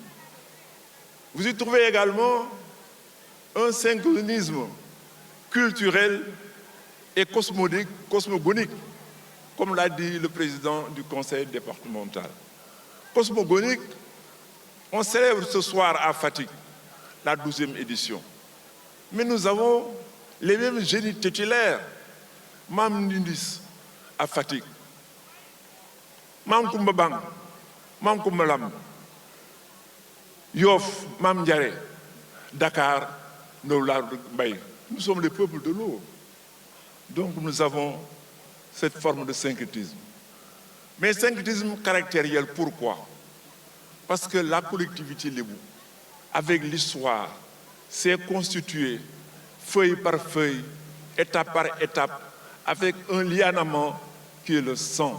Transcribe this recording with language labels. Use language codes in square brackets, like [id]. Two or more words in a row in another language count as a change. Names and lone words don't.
[fr] Vous y trouvez également un synchronisme culturel et cosmogonique, comme l'a dit le président du conseil départemental. Cosmogonique, on célèbre ce soir à Fatick la 12e édition. Mais nous avons les mêmes génies titulaires. Mam Ndindis à Fatick, Mam Kumbabang, Mam Kumbalam, Yoff, Mam Ndiare, Dakar, Noular Mbaye. Nous sommes les peuples de l'eau. Donc nous avons cette forme de syncrétisme. Mais syncrétisme caractériel, pourquoi? Parce que la collectivité Lébou, avec l'histoire, s'est constituée feuille par feuille, étape par étape, avec un lianament qui est le sang.